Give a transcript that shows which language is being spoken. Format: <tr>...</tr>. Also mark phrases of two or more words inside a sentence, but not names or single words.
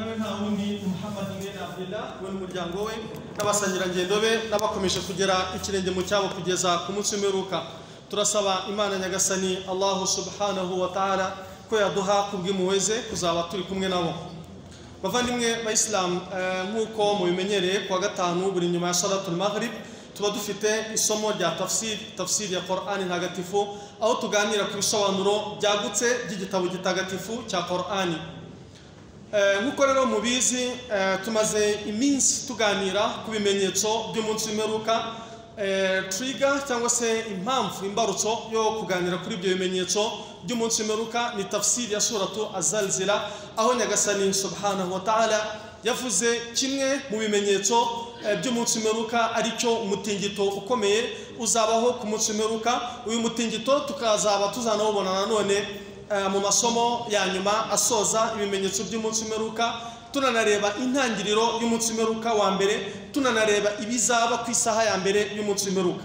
<rw>wundi Muhammad ibn Abdullah we n'umuryango we n'abasangira ngendo be n'abakomeje kugera ikirenge mu cyabo kugeza ku munsi w'imperuka. Turasaba Imana Nyagasani Allah</rw> <ar>سبحانه وتعالى</ar> <rw>ko yaduha kubw'impuhwe kuzaba turi kumwe nabo. Bavandimwe ba Islam, nkuko mubimenyereye kwa gatanu buri nyuma ya</rw> <ar>صلاة المغرب</ar> <rw>tuba dufite isomo rya tafsir ya Qur'ani ntagatifu, aho tuganira ku bisobanuro byagutse by'igitabo gitagatifu cya Qur'ani. Nkuko rero mubizi, tumaze iminsi tuganira ku bimenyetso by'umunsi w'imperuka. Trigger cyangwa se impamvu imbarutso yo kuganira kuri ibyo bimenyetso by'umunsi w'imperuka ni tafsiri ya suratu Az-Zalzala, aho Nyagasani</rw> <ar>سبحانه وتعالى</ar> <rw>yavuze kimwe mu bimenyetso by'umunsi w'imperuka aricyo umutingito ukomeye uzabaho ku munsi w'imperuka. Uyu mutingito tukazaba tuzanawubona nanone mu masomo ya nyuma asoza ibimenyetso by'umunsi w'imperuka, tunanareba intangiriro y'umunsi w'imperuka wa mbere, tunanareba ibizaba ku isaha ya mbere y'umunsi w'imperuka.</rw>